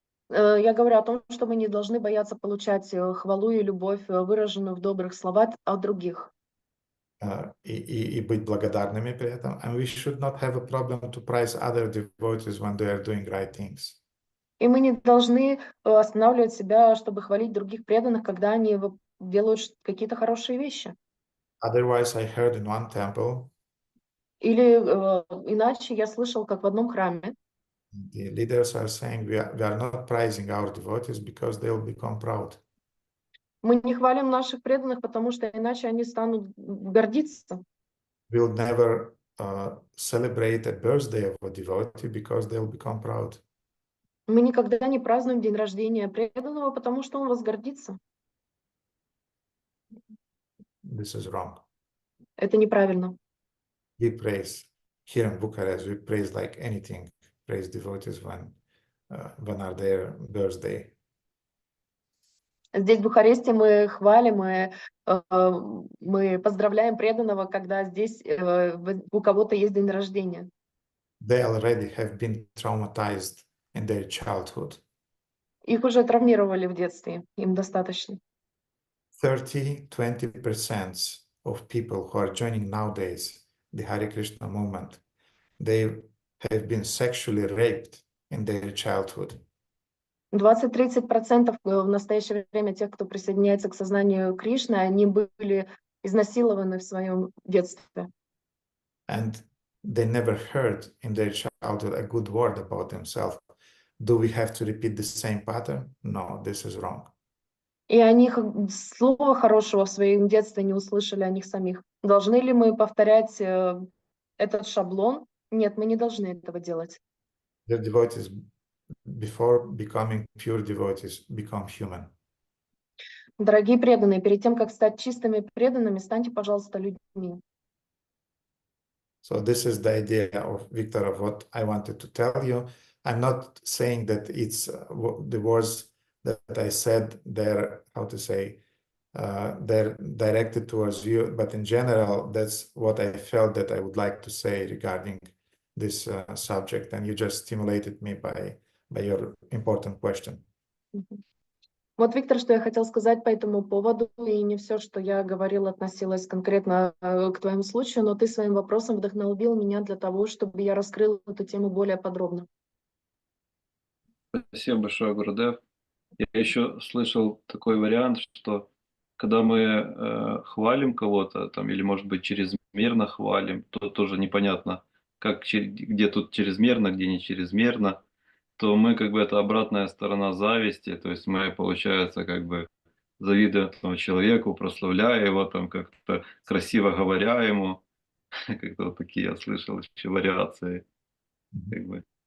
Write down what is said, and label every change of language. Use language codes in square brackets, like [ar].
[ru] Я говорю о том, что мы не должны бояться получать хвалу и любовь, выраженную в добрых словах от других. И быть благодарными при этом. [en] And we should not have a problem to praise other devotees when they are doing right things. [ru] И мы не должны останавливать себя, чтобы хвалить других преданных, когда они делают какие-то хорошие вещи. [en] Otherwise, I heard in one temple, [ru] Или иначе я слышал, как в одном храме [en] the leaders are saying we are not praising our devotees because they will become proud. [ru] мы не хвалим наших преданных, потому что иначе они станут гордиться. [en] We'll never celebrate a birthday of a devotee because they'll become proud. [ru] Мы никогда не празднуем день рождения преданного, потому что он возгордится. [en] This is wrong. [ru] Это неправильно. [en] We praise here in Bucharest. We praise like anything. Praise devotees when are their birthday. [ru] Здесь, в Бухаресте, мы хвалим, мы поздравляем преданного, когда здесь у кого-то есть день рождения. [en] They already have been traumatized in their childhood. [ru] Их уже травмировали в детстве, им достаточно. [en] 30-20% of people who are joining nowadays the Hare Krishna movement, they have been sexually raped in their childhood. [ru] 20-30% в настоящее время тех, кто присоединяется к сознанию Кришны, они были изнасилованы в своем детстве. [en] And they never heard in their childhood a good word about themselves. Do we have to repeat the same pattern? No, this is wrong. [ru] И они слова хорошего в своем детстве не услышали о них самих. Должны ли мы повторять этот шаблон? Нет, мы не должны этого делать. [en] Their devotees, before becoming pure devotees, become human. [ru] Дорогие преданные, перед тем, как стать чистыми преданными, станьте, пожалуйста, людьми. [en] So this is the idea of Victor of what I wanted to tell you. I'm not saying that it's the words that I said they're, how to say, they're directed towards you, but in general, that's what I felt that I would like to say regarding this subject, and you just stimulated me by your important question. [ru] Вот, Виктор, что я хотел сказать по этому поводу, и не все, что я говорила, относилось конкретно к твоему случаю, но ты своим вопросом вдохновил меня для того, чтобы я раскрыла эту тему более подробно. Спасибо большое, Гурудев. Я еще слышал такой вариант, что когда мы хвалим кого-то, там, или, может быть, чрезмерно хвалим, то тоже непонятно, где тут чрезмерно, где не чрезмерно, то мы как бы это обратная сторона зависти, то есть мы, получается, как бы завидуем этому человеку, прославляя его, там как-то красиво говоря ему, как-то вот такие я слышал еще вариации, как бы.